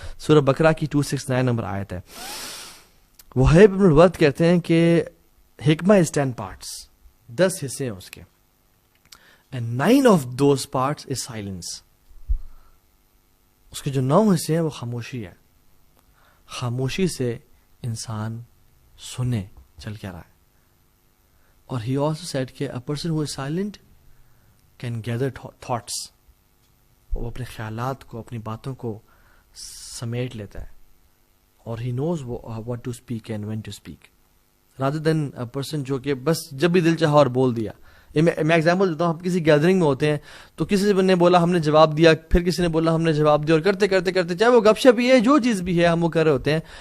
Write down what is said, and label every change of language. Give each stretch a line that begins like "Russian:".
Urdu: سورہ بقرہ کی 269 نمبر آیت ہے. وہیب ابن الورد کہتے ہیں کہ حکمہ از 10 parts, 10 حصے ہیں اس کے,
English: and 9 of those parts is silence.
Urdu: اس کے جو 9 حصے ہیں وہ خاموشی ہے. خاموشی سے انسان سنے چل کیا رہا ہے.
English: اور he also said کہ a person who is silent can gather thoughts.
Urdu: وہ اپنے خیالات کو, اپنی باتوں کو سمیٹ لیتا ہے, اور
English: he knows what to speak and when to speak, rather than a person
Urdu: جو کہ بس جب بھی دل چاہا اور بول دیا. میں ایگزامپل دیتا ہوں, ہم کسی گیدرنگ میں ہوتے ہیں تو کسی نے بولا ہم نے جواب دیا, پھر کسی نے بولا ہم نے جواب دیا, اور کرتے کرتے کرتے چاہے وہ گپ شپ ہی ہے, جو چیز بھی ہے ہم وہ کر رہے ہوتے ہیں.